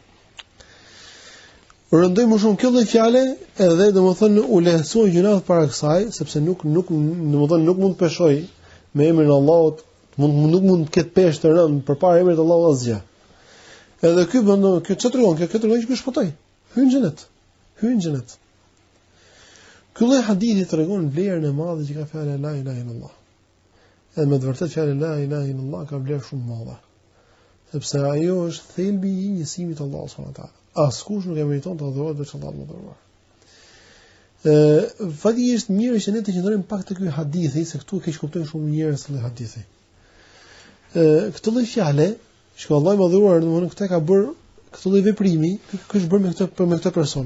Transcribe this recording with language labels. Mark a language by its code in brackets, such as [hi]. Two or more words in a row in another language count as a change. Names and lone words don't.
[sq] Rëndoi më shumë kjo lloj fjale edhe domthon u lehtësuan gjunat para kësaj, sepse nuk domthon nuk mund të peshoj me emrin e Allahut, nuk mund të ketë peshë të rënd përpara emrit të Allahut asgjë. Edhe ky bën kjo çfarë tregon? Kjo tregon që ky shpotoi. Hyn në xhenet. Ky lloj hadithi tregon vlerën e madhe që ka fjala [ar] لا إله إلا الله. [sq] Edhe me të vërtetë fjala [ar] لا إله إلا الله [sq] ka vlerë shumë madhe. Sepse ajo është thelbi i njësimit të Allahut [ar] سبحانه وتعالى. [sq] Askush nuk e meriton të adhurohet veç Allahut më dhuruar. Fati është mirë që ne të qëndrojmë pak te ky hadithi, se këtu e keq kuptojnë shumë njerëz këtë hadithi. Këtë lloj fjale, që Allahu më dhuruar, domethënë këtë ka bërë këtë lloj veprimi, ky është bërë me këtë person.